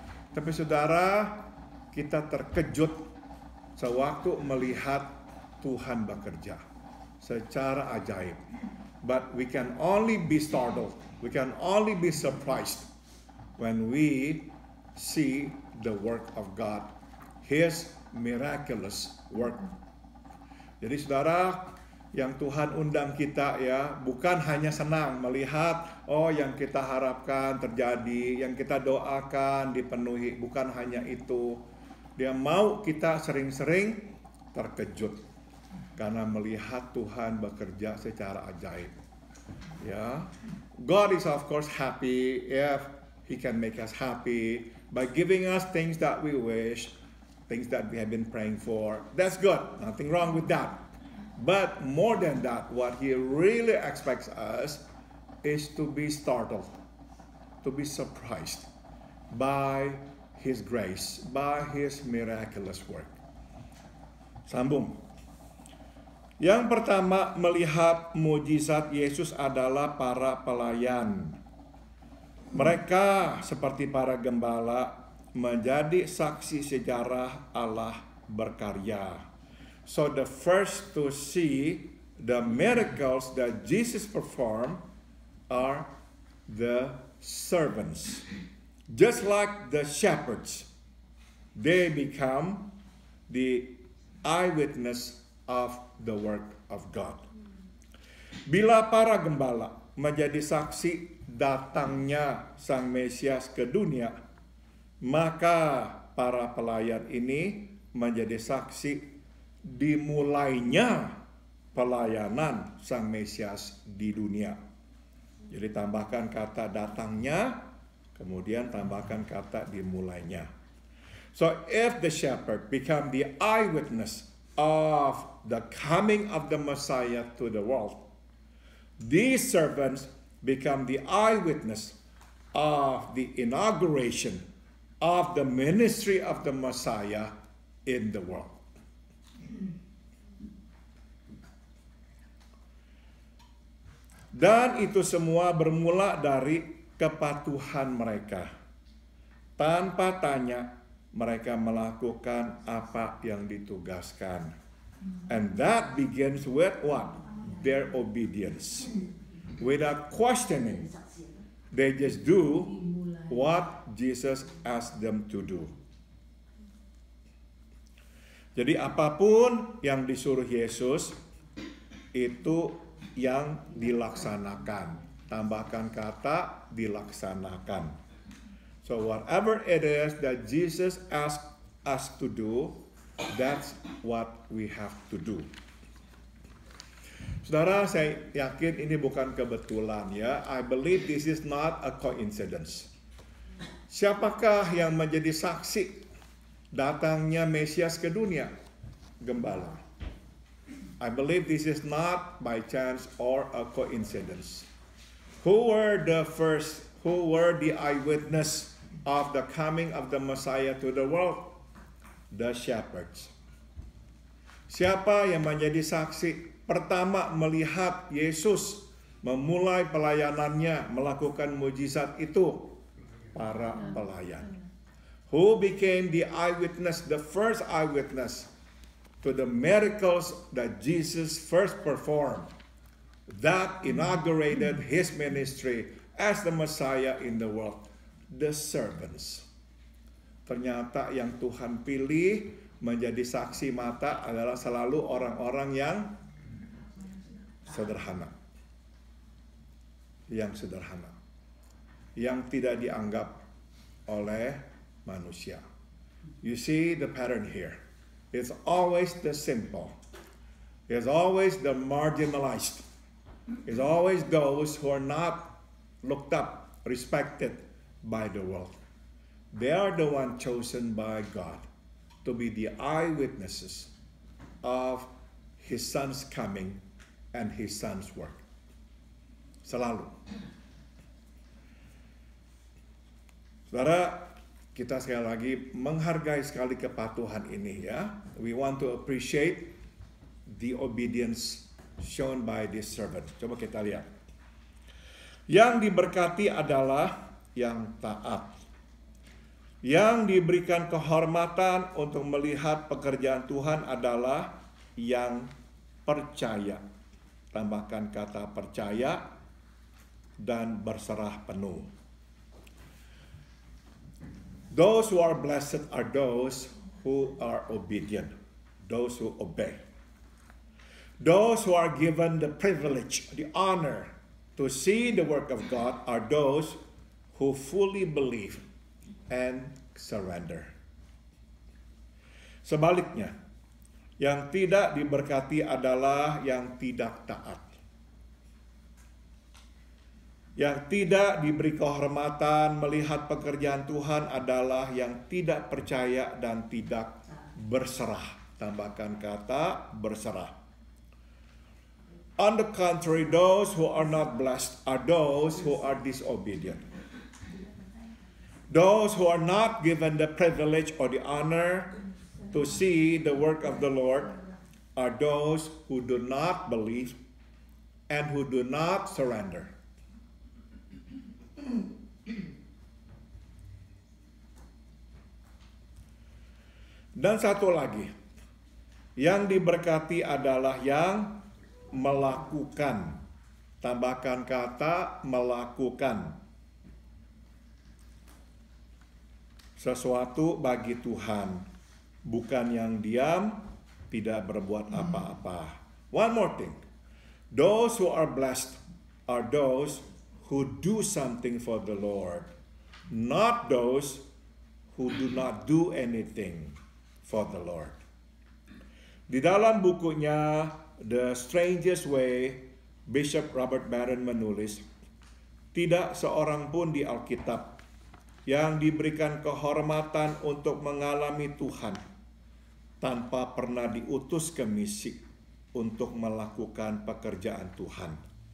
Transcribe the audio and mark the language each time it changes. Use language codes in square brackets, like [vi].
[id] Tapi saudara, kita terkejut sewaktu melihat Tuhan bekerja secara ajaib. [en] But we can only be startled, we can only be surprised when we see the work of God, His miraculous work. [id] Jadi saudara, yang Tuhan undang kita ya, bukan hanya senang melihat yang kita harapkan terjadi, yang kita doakan dipenuhi, bukan hanya itu. Dia mau kita sering-sering terkejut karena melihat Tuhan bekerja secara ajaib. [en] Ya, God is of course happy if He can make us happy by giving us things that we wish, things that we have been praying for. That's good, nothing wrong with that. But more than that, what He really expects us is to be startled, to be surprised by His grace, by His miraculous work. [id] Sambung. Yang pertama, melihat mujizat Yesus adalah para pelayan. Mereka seperti para gembala menjadi saksi sejarah Allah berkarya. [en] So the first to see the miracles that Jesus performed are the servants. Just like the shepherds, they become the eyewitness of the work of God. [id] Bila para gembala menjadi saksi datangnya Sang Mesias ke dunia, maka para pelayan ini menjadi saksi dimulainya pelayanan Sang Mesias di dunia. Jadi tambahkan kata datangnya, kemudian tambahkan kata dimulainya. [en] So if the shepherd become the eyewitness of the coming of the Messiah to the world, these servants become the eyewitness of the inauguration of the ministry of the Messiah in the world. [id] Dan itu semua bermula dari kepatuhan mereka. Tanpa tanya, mereka melakukan apa yang ditugaskan. [en] And that begins with what? Their obedience. Without questioning, they just do what Jesus asked them to do. [id] Jadi apapun yang disuruh Yesus, itu yang dilaksanakan. Tambahkan kata dilaksanakan. [en] So whatever it is that Jesus asked us to do, that's what we have to do. [id] Saudara, saya yakin ini bukan kebetulan ya. [en] I believe this is not a coincidence. [id] Siapakah yang menjadi saksi datangnya Mesias ke dunia? Gembala. [en] I believe this is not by chance or a coincidence. Who were the eyewitness of the coming of the Messiah to the world? The shepherds. [id] Siapa yang menjadi saksi pertama melihat Yesus memulai pelayanannya, melakukan mujizat itu? Para pelayan. [en] Who became the eyewitness, the first eyewitness to the miracles that Jesus first performed, that inaugurated His ministry as the Messiah in the world? The servants. [id] Ternyata yang Tuhan pilih menjadi saksi mata adalah selalu orang-orang yang sederhana. Yang sederhana. Yang tidak dianggap oleh manusia. [en] You see the pattern here. It's always the simple. It's always the marginalized. is always those who are not looked up, respected by the world. They are the one chosen by God to be the eyewitnesses of His Son's coming and His Son's work. [id] Selalu. Saudara, kita sekali lagi menghargai sekali kepatuhan ini ya. [en] We want to appreciate the obedience shown by this servant. [id] Coba kita lihat. Yang diberkati adalah yang taat. Yang diberikan kehormatan untuk melihat pekerjaan Tuhan adalah yang percaya. Tambahkan kata percaya dan berserah penuh. [en] Those who are blessed are those who are obedient, those who obey. Those who are given the privilege, the honor to see the work of God are those who fully believe and surrender. [id] Sebaliknya, yang tidak diberkati adalah yang tidak taat. Yang tidak diberi kehormatan melihat pekerjaan Tuhan adalah yang tidak percaya dan tidak berserah. Tambahkan kata berserah. [en] On the contrary, those who are not blessed are those who are disobedient. Those who are not given the privilege or the honor to see the work of the Lord are those who do not believe and who do not surrender. [id] Dan satu lagi, yang diberkati adalah yang melakukan. Tambahkan kata melakukan sesuatu bagi Tuhan, bukan yang diam, tidak berbuat apa-apa. [en] One more thing, those who are blessed are those who do something for the Lord, not those who do not do anything for the Lord. [id] Di dalam bukunya The Strangest Way, Bishop Robert Barron menulis, tidak seorang pun di Alkitab yang diberikan kehormatan untuk mengalami Tuhan tanpa pernah diutus ke misi untuk melakukan pekerjaan Tuhan.